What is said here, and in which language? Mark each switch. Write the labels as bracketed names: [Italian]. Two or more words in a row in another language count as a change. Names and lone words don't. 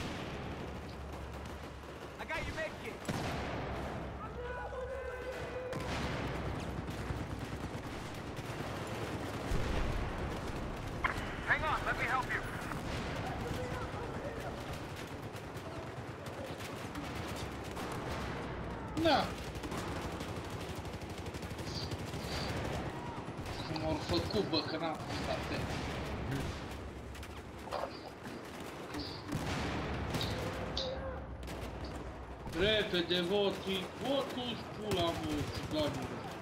[English] I got your med kit. Hang on, let me help you. [Romanian] Da. Cum au făcut, bă, că n-am fost atent. Repede, votul, votul-și pula, mă, țiganilor.